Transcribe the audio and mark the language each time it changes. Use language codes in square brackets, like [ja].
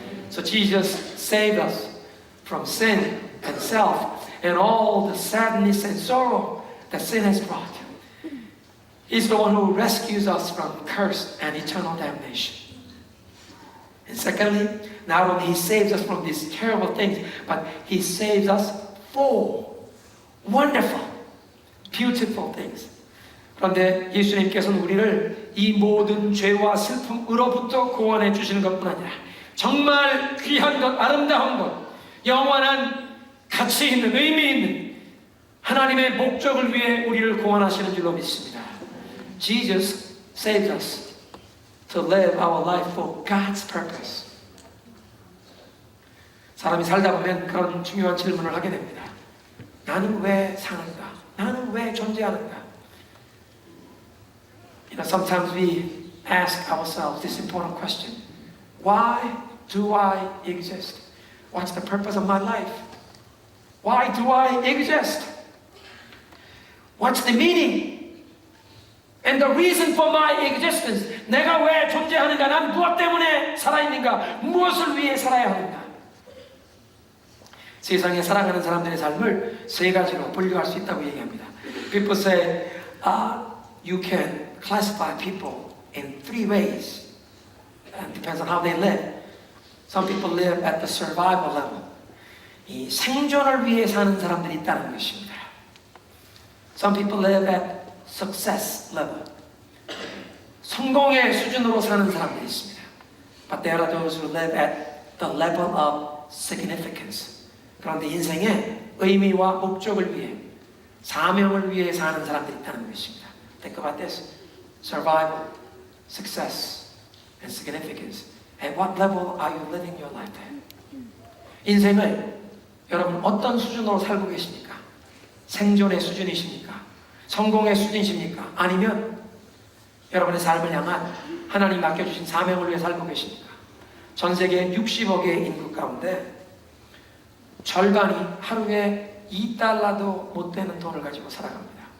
[en] So Jesus saved us from sin and self and all the sadness and sorrow that sin has brought. He's the one who rescues us from curse and eternal damnation. And secondly, not only He saves us from these terrible things, but He saves us for wonderful, beautiful things. [ko] 그런데 예수님께서는 우리를 이 모든 죄와 슬픔으로부터 구원해 주시는 것뿐 아니라 정말 귀한 것, 아름다운 것, 영원한 가치 있는, 의미 있는 하나님의 목적을 위해 우리를 구원하시는 줄로 믿습니다. [en] Jesus saved us to live our life for God's purpose. [ko] 사람이 살다 보면 그런 중요한 질문을 하게 됩니다. 나는 왜 사는가? 나는 왜 존재하는가? [en] You know, sometimes we ask ourselves this important question. Why do I exist? What's the purpose of my life? Why do I exist? What's the meaning? And the reason for my existence. [ko] 내가 왜 존재하는가? 난 무엇 때문에 살아있는가? 무엇을 위해 살아야 하는가? 세상에 사랑하는 사람들의 삶을 세 가지로 분류할 수 있다고 얘기합니다. [en] People say, you can classify people in three ways. It depends on how they live. Some people live at the survival level. [ko] 이 생존을 위해 사는 사람들이 있다는 것입니다. [en] Some people live at success level. [ko] 성공의 수준으로 사는 사람들이 있습니다. [en] But there are those who live at the level of significance. [ko] 그런데 인생의 의미와 목적을 위해, 사명을 위해 사는 사람들이 있다는 것입니다. [en] Think about this. Survival, success, and significance. At what level are you living your life at? [ko] 인생을 여러분 어떤 수준으로 살고 계십니까? 생존의 수준이십니까? 성공의 수준이십니까? 아니면 여러분의 삶을 향한 하나님 맡겨주신 사명을 위해 살고 계십니까? 전 세계 60억의 인구 가운데 절반이 하루에 $2도 못 되는 돈을 가지고 살아갑니다.